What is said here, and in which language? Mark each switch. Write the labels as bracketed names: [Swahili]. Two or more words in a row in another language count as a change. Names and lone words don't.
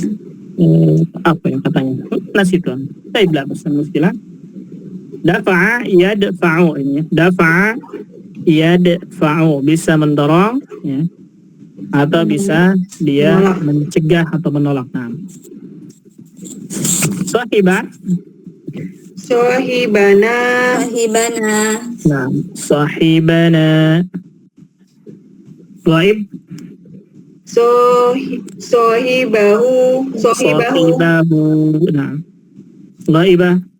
[Indonesian] Apa yang katanya? Nasitun. Saya bilang pesan muskilah. [Arabic] دفع يدفع ini. دفع يدفع [Indonesian] bisa mendorong ya. Atau bisa dia mencegah atau menolak. Nah. Sahibah. Sahibana. Sahibana. Nah, sahibana. Ghaib. Sahibahu. Sahibahu. Nah. Ghaibah.